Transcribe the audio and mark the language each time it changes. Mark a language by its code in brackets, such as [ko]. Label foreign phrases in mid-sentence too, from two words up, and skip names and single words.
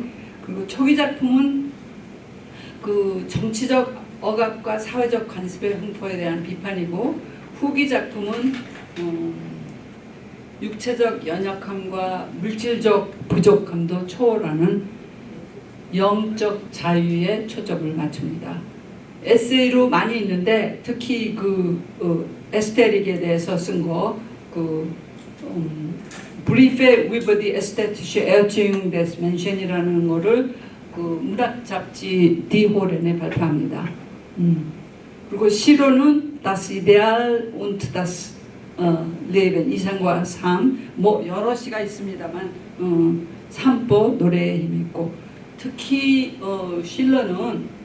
[ko] 그리고 초기 작품은 그 정치적 억압과 사회적 관습의 횡포에 대한 비판이고, 후기 작품은 육체적 연약함과 물질적 부족함도 초월하는 영적 자유에 초점을 맞춥니다. 에세이로 많이 있는데 특히 그 에스테릭에 대해서 쓴 거, 그 [de] Briefe über die ästhetische Erziehung des Menschen [ko] 이라는 거를 그 문학 잡지 디 호렌에 발표합니다. 그리고 시로는 [de] Das Ideal und das Leben, [ko] 이상과 삶, 뭐 여러 시가 있습니다만 산보 노래에 힘이 있고, 특히 실러는